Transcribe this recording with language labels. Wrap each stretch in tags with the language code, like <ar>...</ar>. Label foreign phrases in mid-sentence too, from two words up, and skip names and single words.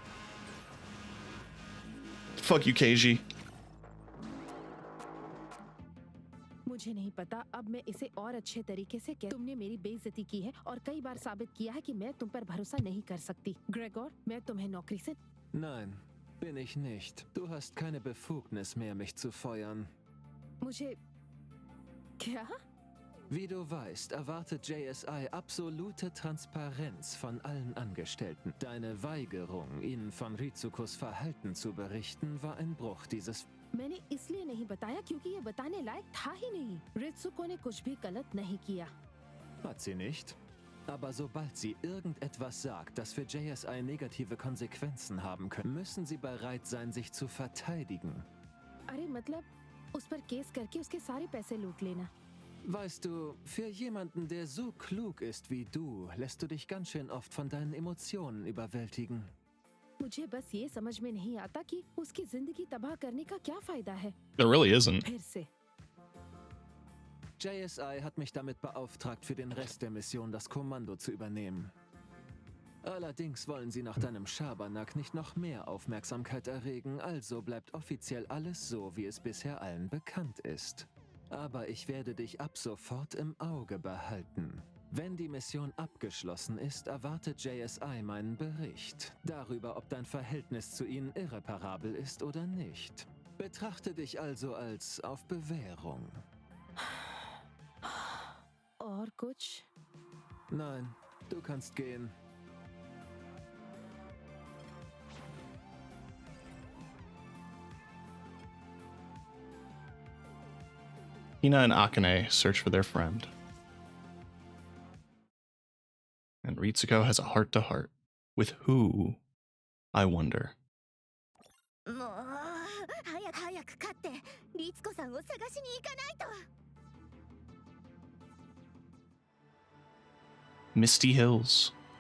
<en>Fuck you, KG.</en> <hi>मुझे नहीं पता अब मैं इसे और अच्छे तरीके से तुमने मेरी बेइज्जती की है और कई बार साबित किया है कि मैं तुम पर भरोसा नहीं कर सकती। ग्रेगोर, मैं तुम्हें नौकरी से</hi> <de>Nein, bin ich nicht. Du hast keine Befugnis mehr, mich zu feuern.</de> <hi>मुझे क्या?</hi> <de>Wie du weißt, erwartet JSI absolute Transparenz von allen Angestellten. Deine Weigerung, ihnen von Rizukos Verhalten zu berichten, war ein Bruch dieses...</de> <hi>मैंने इसलिए नहीं बताया क्योंकि ये बताने लायक था ही नहीं। रित्सुको ने कुछ भी गलत नहीं किया।</hi> <de>Hat sie nicht? Aber sobald sie irgendetwas sagt, das für JSI negative Konsequenzen haben können, müssen sie bereit sein, sich zu verteidigen.</de> <hi>अरे मतलब उस पर केस करके उसके सारे पैसे लूट लेना।</hi> <de>Weißt du, für jemanden, der so klug ist wie du, lässt du dich ganz schön oft von deinen Emotionen überwältigen.</de> <hi>मुझे बस ये समझ में नहीं आता कि उसकी जिंदगी तबाह करने का क्या फायदा है।</hi> <en>There really isn't.</en> <hi>फिर से।</hi> <de>JSI hat mich damit beauftragt, für den Rest der Mission das Kommando zu übernehmen. Allerdings wollen sie nach deinem Schabernack nicht noch mehr Aufmerksamkeit erregen, also bleibt offiziell alles so, wie es bisher allen bekannt ist. Aber ich werde dich ab sofort im Auge behalten. Wenn die Mission abgeschlossen ist, erwartet JSI meinen Bericht darüber, ob dein Verhältnis zu ihnen irreparabel ist oder nicht. Betrachte dich also als auf Bewährung.</de> <hi>और कुछ?</hi> <de>Nein, du kannst gehen.</de> <en>Hina and Akane search for their friend. And Ritsuko has a heart-to-heart. With who, I wonder.</en> <ja>もう早く勝ってリツコさんを探しに行かないと。</ja> <en>Misty Hills.</en>